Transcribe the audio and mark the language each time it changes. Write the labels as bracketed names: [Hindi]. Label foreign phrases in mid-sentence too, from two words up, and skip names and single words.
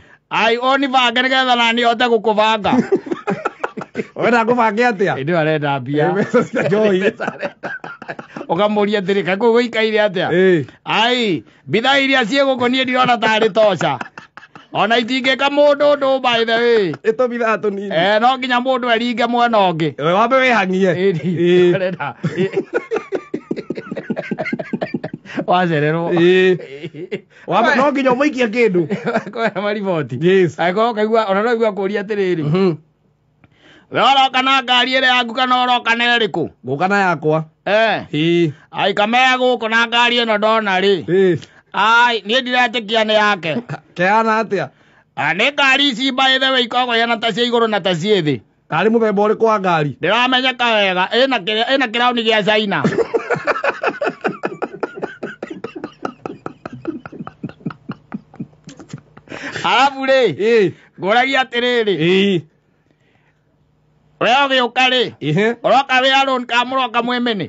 [Kikuyu] Ai oni bange nĩgetha na niĩ hote gũkũbanga. Wenda ngũbange atĩa? Ĩndĩ arenda mbia. Joy. Ũkamũria atĩrĩ kaĩ kũu gũikaire atĩa? Ai bithaa iria ciĩ gũkũ niĩ ndirona tarĩ toca. Ona itingĩka mũndũ ũndũ [English] by the way. [Kikuyu] Ĩtũbithaa tũnini. No nginya mũndũ eringe mwena ũngĩ. Wambe wĩhang'ie. Wacererwo. Wambe no nginya ũmũikie kĩndũ. Kwĩna mariboti. Yes. Angĩkorwo kaigua ona no igua kũria atĩrĩrĩ. We ũroka na ngari ĩrĩa yaku kana ũroka na ĩrĩkũ? Ngũka na yakwa. Ai kamea gũkũ na ngari ĩno ndona rĩ. Ai niĩ ndiretĩkia nĩ yake. Kĩhana atĩa? Nĩ ngari ici [English] by the way [Kikuyu] ikoragwo ihana ta cia igũrũ na ta ciĩ thĩ. Karĩ mũthemba ũrĩkũ wa ngari? Ndĩramenyeka wega ĩna kĩrauni gĩa China. Arabu rĩ ngũragia atĩrĩrĩ we ũgĩũka rĩ ũroka wĩ alone ka mũroka mwĩmĩnĩ?